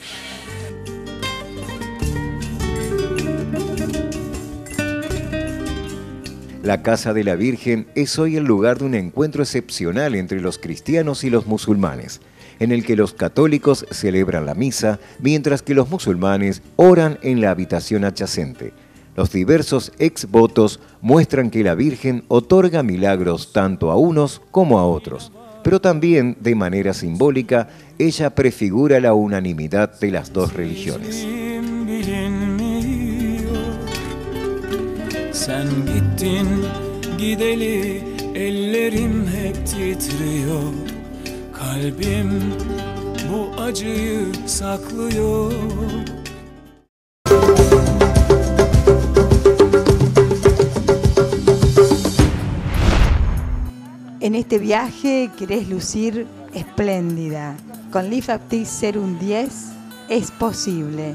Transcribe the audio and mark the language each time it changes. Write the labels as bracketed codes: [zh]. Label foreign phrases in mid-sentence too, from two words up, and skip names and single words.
[es] La Casa de la Virgen es hoy el lugar de un encuentro excepcional entre los cristianos y los musulmanes, en el que los católicos celebran la misa, mientras que los musulmanes oran en la habitación adyacente. Los diversos exvotos muestran que la Virgen otorga milagros tanto a unos como a otros, pero también, de manera simbólica, ella prefigura la unanimidad de las dos religiones. [tr] Sen gittin gideli ellerim hep titriyor. Kalbim bu acıyı saklıyor. [es] En este viaje querés lucir espléndida. Con Lift Active Serum 10 es posible.